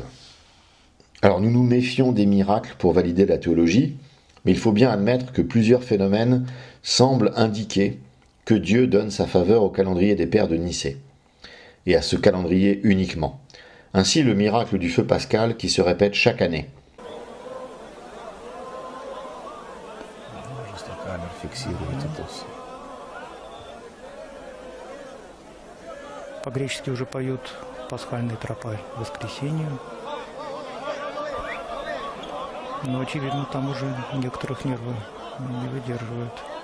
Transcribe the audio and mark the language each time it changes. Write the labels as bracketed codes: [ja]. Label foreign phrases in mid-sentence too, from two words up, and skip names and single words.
[fr] Alors nous nous méfions des miracles pour valider la théologie, mais il faut bien admettre que plusieurs phénomènes semblent indiquer que Dieu donne sa faveur au calendrier des pères de Nicée, et à ce calendrier uniquement. Ainsi le miracle du feu pascal qui se répète chaque année. [ru] По-гречески уже поют пасхальный тропарь воскресению. Но, очевидно, там уже некоторых нервы не выдерживают.